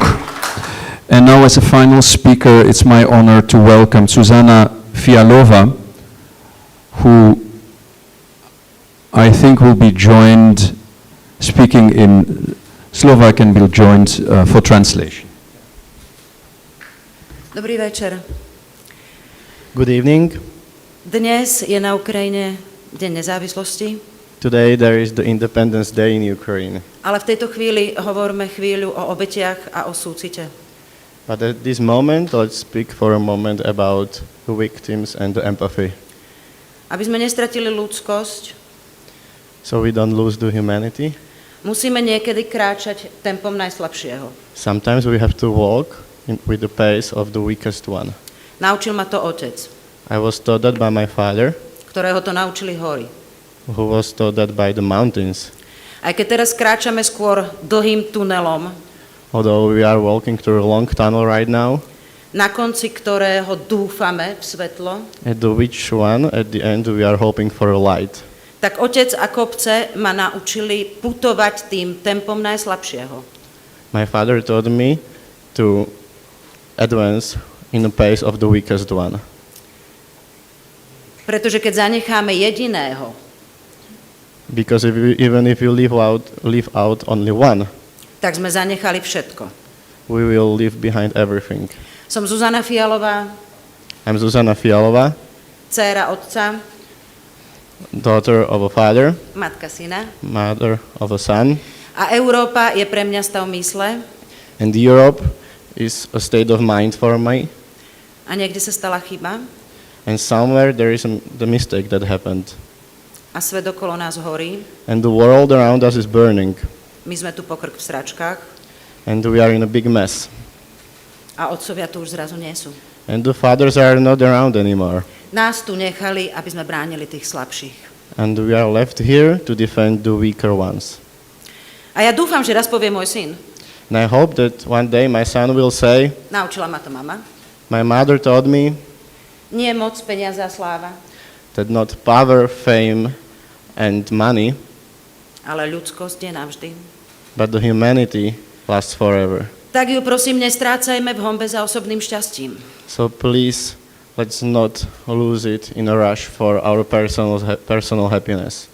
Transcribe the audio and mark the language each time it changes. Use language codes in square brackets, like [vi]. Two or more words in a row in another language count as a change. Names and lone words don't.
[en] And now, as a final speaker, it's my honor to welcome Zuzana Fialova, who I think will be joined, speaking in Slovak, and will joined for translation. [sk] Dobrý večer. [en] Good evening. [sk] Dnes je na Ukrajine Deň nezávislosti, [en] Today there is the Independence Day in Ukraine. [sk] ale v tejto chvíli hovoríme chvíľu o obetiach a o súcite. [en] But at this moment, let's speak for a moment about the victims and the empathy. [sk] Aby sme nestratili ľudskosť, [en] So we don't lose the humanity. [sk] musíme niekedy kráčať tempom najslabšieho. [en] Sometimes we have to walk with the pace of the weakest one. [sk] Naučil ma to otec, [en] I was taught that by my father, [sk] ktorého to naučili hory. [en] who was taught that by the mountains. [sk] Aj keď teraz kráčame skôr dlhým tunelom, [en] Although we are walking through a long tunnel right now, [sk] na konci ktorého dúfame v svetlo, [en] at the which one, at the end, we are hoping for a light. [sk] tak otec a kopce ma naučili putovať tým tempom najslabšieho. [en] My father taught me to advance in the pace of the weakest one. [sk] Pretože keď zanecháme jediného, [en] Because even if you leave out only one, [sk] tak sme zanechali všetko. [en] we will leave behind everything. [sk] Som Zuzana Fialová, [en] I'm Zuzana Fialova, [sk] dcéra otca, [en] daughter of a father, [sk] matka syna. [en] mother of a son, [sk] A Európa je pre mňa stav mysle [en] and Europe is a state of mind for me. [sk] a niekde sa stala chyba [en] And somewhere there is the mistake that happened. [sk] a svet okolo nás horí. [en] And the world around us is burning. [sk] My sme tu pokrk v sračkách [en] And we are in a big mess. [sk] a otcovia tu už zrazu nie sú. [en] And the fathers are not around anymore. [sk] Nás tu nechali, aby sme bránili tých slabších. [en] And we are left here to defend the weaker ones. [sk] A ja dúfam, že raz povie môj syn. [en] And I hope that one day my son will say, [sk] Naučila ma to mama. [en] my mother taught me [sk] Nie moc, peniaze a sláva, [en] that not power, fame, and money, [sk] ale ľudskosť je navždy. [en] but the humanity lasts forever. [sk] Tak ju prosím, nestrácajme v honbe za osobným šťastím. [en] So please, let's not lose it in a rush for our personal happiness.